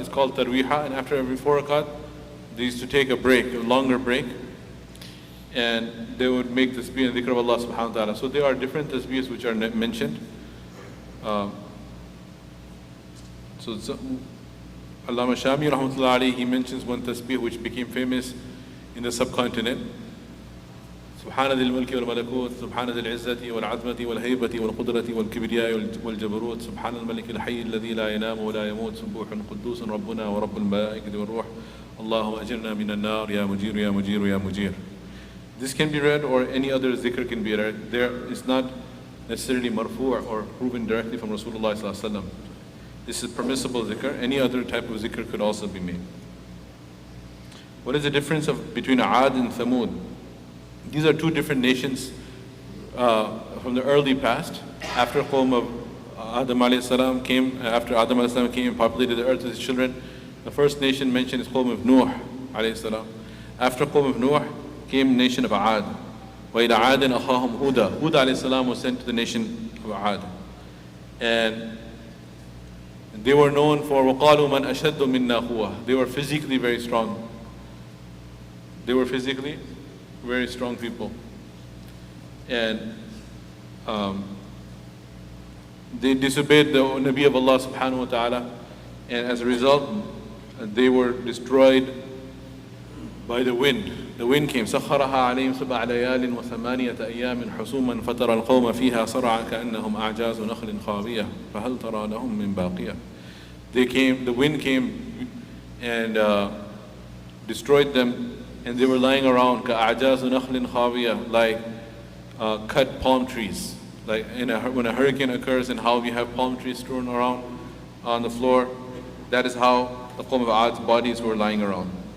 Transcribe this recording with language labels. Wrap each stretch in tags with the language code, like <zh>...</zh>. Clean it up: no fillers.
<en>It's called Tarweeha, and after every 4 rakat, they used to take a break, a longer break, and they would make tasbih and dhikr of Allah subhanahu wa ta'ala. So there are different tasbihs which are mentioned. So Allama Shami rahmatullahi alayhi, he mentions one tasbih which became famous in the subcontinent.</en> <ar>سبحان ذي الملك والملكوت سبحان ذي العزة والعظمة والهيبة والقدرة والكبرياء والجبروت سبحان الملك الحي الذي لا ينام ولا يموت سبوح قدوس ربنا ورب الملائكة والروح اللهم أجرنا من النار يا مجير يا مجير يا مجير.</ar> <en>This can be read, or any other zikr can be read. There is not necessarily marfu' or proven directly from Rasulullah sallallahu alaihi wasallam. This is permissible zikr. Any other type of zikr could also be made. What is the difference between Aad and Thamud? These are two different nations from the early past. After Qawm of Adam alayhi salam came, after Adam alayhi salam came and populated the earth with his children, the first nation mentioned is Qawm of Nuh alayhi salam. After Qawm of Nuh came the nation of Aad.</en> <ar>وَإِلَى عَادٍ أَخَاهُمْ هُودًا.</ar> <en>Hud alayhi salam was sent to the nation of Aad. And they were known for</en> <ar>وَقَالُوا مَنْ أَشَدُّ مِنَّا قُوَّةً.</ar> <en>They were physically very strong. They were physically very strong people. And they disobeyed the Nabi of Allah subhanahu wa ta'ala. And as a result, they were destroyed by the wind. The wind came.</en> <ar>سخرها عليهم سبع ليال وثمانية أيام حسوما فترى القوم فيها صرعا كأنهم أعجاز نخل خاوية فهل ترى لهم من باقية.</ar> <en>They came, the wind came and destroyed them, and they were lying around</en> <ar>كأعجاز نخل خاوية,</ar> <en>like cut palm trees. Like when a hurricane occurs and how we have palm trees strewn around on the floor, that is how the Qawm of Aad's bodies were lying around.</en>